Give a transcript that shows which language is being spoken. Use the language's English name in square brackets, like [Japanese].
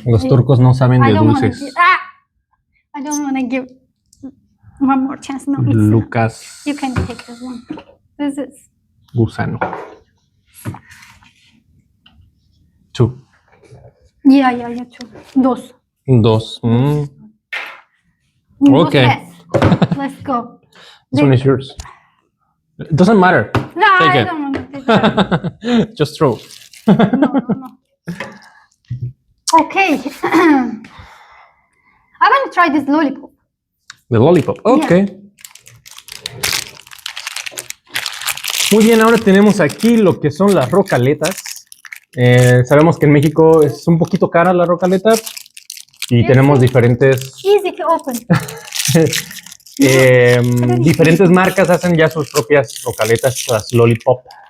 [Spanish] Los turcos no saben de dulces. [English] I don't want to give one more chance. No, it's Lucas. You can take this one. This is [Spanish] Gusano. [English] 2. Yeah, 2. 2. Okay. Let's go. This one is yours. It doesn't matter. No, Take I it. don't want to take it. Just throw. No. Okay. I want to try this lollipop. The lollipop. Okay. Yeah. [Spanish] Muy bien, ahora tenemos aquí lo que son las rocaletas. Sabemos que en México es un poquito cara la rocaleta y tenemos diferentes... [English] Easy to open. [Spanish] Diferentes marcas hacen ya sus propias rocaletas, las lollipop.